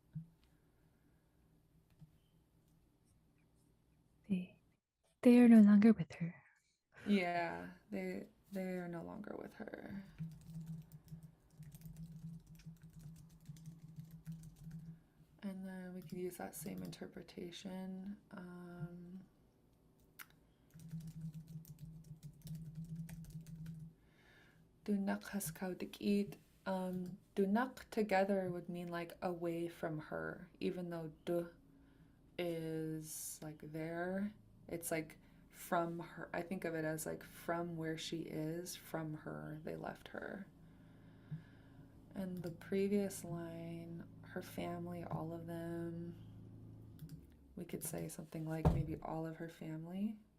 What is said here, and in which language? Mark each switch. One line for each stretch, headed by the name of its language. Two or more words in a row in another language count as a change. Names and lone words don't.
English: They are no longer with her. Yeah, they are no longer with her. And then we could use that same interpretation. Dunak haskaudik. Dunak together would mean like away from her, even though du is like there. It's like from her. I think of it as like from where she is, from her, they left her. And the previous line, her family, all of them, we could say something like maybe all of her family.